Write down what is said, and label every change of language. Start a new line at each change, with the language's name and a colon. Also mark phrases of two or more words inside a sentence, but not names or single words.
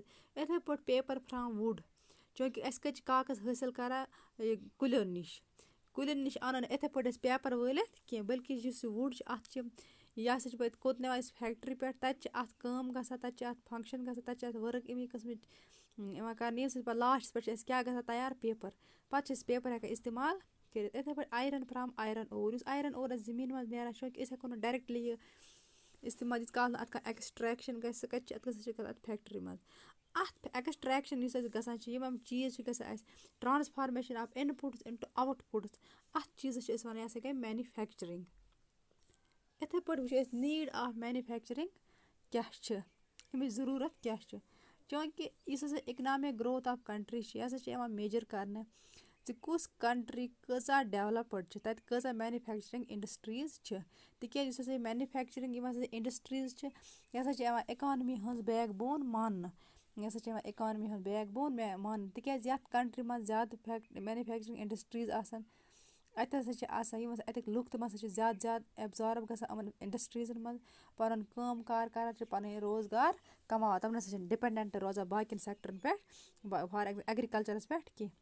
Kashmiri: یِتھٕے پٲٹھۍ
English: paper from wood
Kashmiri: چوٗنٛکہِ اَسہِ کَتہِ چھِ کاغذ حٲصِل کران کُلیو نِش اَنو نہٕ یِتھٕے پٲٹھۍ أسۍ پیپر وٲلِتھ کیٚنٛہہ بٔلکہِ یُس یہِ وُڈ چھُ اَتھ چھِ یہِ ہسا چھِ پَتہٕ کوٚت نِوان أسۍ فیکٹری پٮ۪ٹھ تَتہِ چھِ اَتھ کٲم گژھان تَتہِ چھِ اَتھ فنٛگشن گژھان تَتہِ چھِ اَتھ ؤرٕک اَمے قٕسمٕچ یِوان کرنہٕ ییٚمہِ سۭتۍ پَتہٕ لاسٹَس پٮ۪ٹھ چھِ اَسہِ کیاہ گژھان تَیار پیپر پَتہٕ چھِ أسۍ پیپر ہٮ۪کان اِستعمال کٔرِتھ. یِتھٕے پٲٹھۍ
English: iron from iron ore
Kashmiri: یُس
English: iron ore
Kashmiri: اَسہِ زٔمیٖن منٛز نیران چوٗنٛکہِ أسۍ ہٮ۪کو نہٕ ڈایریکٹلی یہِ اِستعمال ییٖتِس کالس نہٕ اَتھ کانٛہہ ایٚکٕسٹریکشن گژھِ سُہ کَتہِ چھِ اَتھ گژھان اَتھ فیکٹری منٛز اَتھ ایٚکٕسٹریکشن یُس اَسہِ گژھان چھِ یِم چیٖز چھِ گژھان اَسہِ
English: transformation of inputs into outputs
Kashmiri: اَتھ چیٖزَس چھِ أسۍ وَنان یہِ ہسا گٔے مینِفیکچرِنٛگ. یِتھٕے پٲٹھۍ وٕچھو أسۍ
English: need of manufacturing
Kashmiri: کیاہ چھِ اَمِچ ضروٗرت کیاہ چھِ چوٗنٛکہِ یُس ہسا
English: economic growth of country
Kashmiri: چھِ یہِ ہسا چھِ یِوان میجر کرنہٕ زِ کُس کَنٹری کۭژاہ ڈیولَپٕڈ چھِ تَتہِ کۭژاہ
English: manufacturing industries
Kashmiri: چھِ تِکیازِ یُس ہسا یہِ مینِفیکچرِنٛگ یِم ہسا اِنڈسٹریٖز چھِ یہِ ہسا چھِ یِوان اِکانمی ہٕنٛز
English: back bone
Kashmiri: ماننہٕ یہِ ہسا چھِ یِوان اِکانمی ہٕنٛز
English: back bone
Kashmiri: ماننہٕ تِکیازِ یَتھ کَنٹری منٛز زیادٕ
English: manufacturing industries
Kashmiri: آسان اَتہِ ہسا چھِ آسان یِم ہسا اَتِکۍ لُکھ تِم ہسا چھِ زیادٕ ایبزارٕب گژھان یِمن اِنڈسٹریٖزن منٛز پَنُن کٲم کار کران چھِ پَنٕنۍ روزگار کَماوان تِم نسا چھِنہٕ ڈِپینڈنٹ روزان باقین سیکٹرن پٮ۪ٹھ
English: for agriculture
Kashmiri: پٮ۪ٹھ کیٚنٛہہ.